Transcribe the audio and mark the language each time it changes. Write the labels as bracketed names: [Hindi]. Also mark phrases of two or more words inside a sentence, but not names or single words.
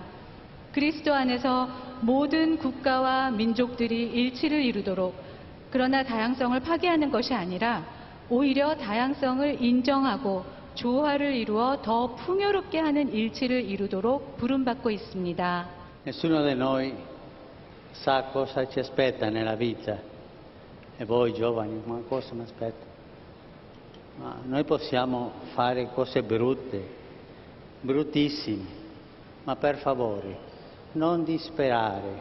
[Korean] 그리스도 안에서 모든 국가와 민족들이 일치를 이루도록, 그러나 다양성을 파괴하는 것이 아니라 오히려 다양성을 인정하고 조화를 이루어 더 풍요롭게 하는 일치를 이루도록 부름받고 있습니다. [Italian] Nessuno di noi sa cosa ci aspetta nella vita. E voi giovani, ma cosa mi aspetta? Ma noi possiamo fare cose brutte, bruttissime, ma per favore non disperare.